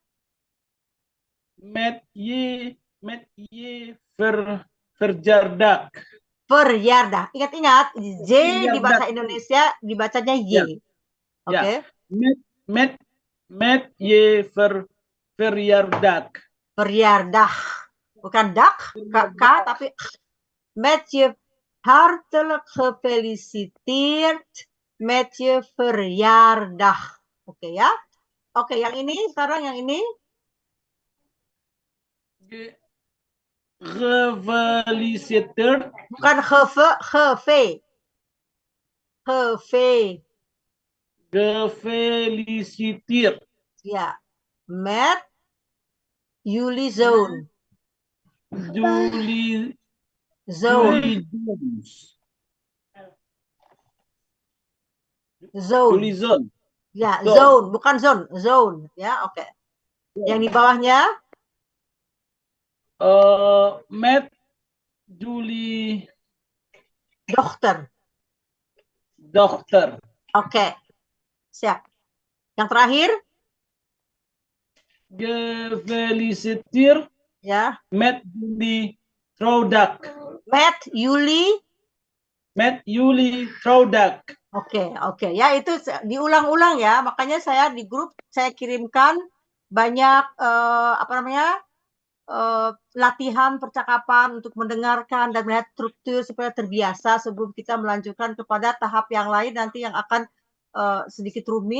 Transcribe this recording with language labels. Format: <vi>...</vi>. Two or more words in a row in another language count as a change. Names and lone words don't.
<nl>Met je verjaardag.</nl> <id>Verjaardag. Ingat, J di bahasa Indonesia dibacanya Y. Oke.</id> <nl>Met je verjaardag.</nl> <id>Verjaardag. Bukan dak, K, tapi</id> <nl>met je hartelijk gefeliciteerd met je verjaardag.</nl> <id>Oke ya. Oke, yang ini sekarang yang ini. Gefeliciteerd. Bukan Gefeliciteerd.</id> <nl>Ya. Met jullie zoon.</nl> <id>Jullie Zoon. Ya, zone, bukan zone. Ya, oke. Yang di bawahnya?</id> <nl>Met jullie</nl> <id>Dochter. Oke. Siap. Yang terakhir? Gefeliciteerd. Ya.</id> <nl>Met jullie trouwdag. Met jullie trouwdag.</nl> <id>Oke. Ya, itu diulang-ulang ya. Makanya saya di grup saya kirimkan banyak latihan percakapan untuk mendengarkan dan melihat struktur supaya terbiasa sebelum kita melanjutkan kepada tahap yang lain nanti yang akan sedikit rumit.</id>